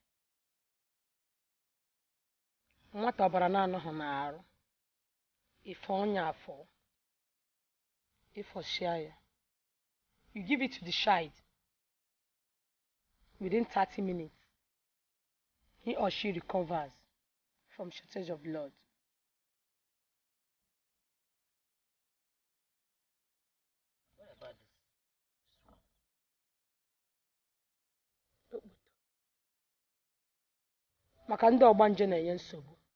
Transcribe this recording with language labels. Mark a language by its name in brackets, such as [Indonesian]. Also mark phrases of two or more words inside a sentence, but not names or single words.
[Igbo] Nwata ọbara na-anọghị n'arụ. Ife ọnya afọ. Ifọchịa. [English] You give it to the child. Within 30 minutes, he or she recovers from shortage of blood. [Igbo] Maka ndị ọgbanje na-enye nsogbu.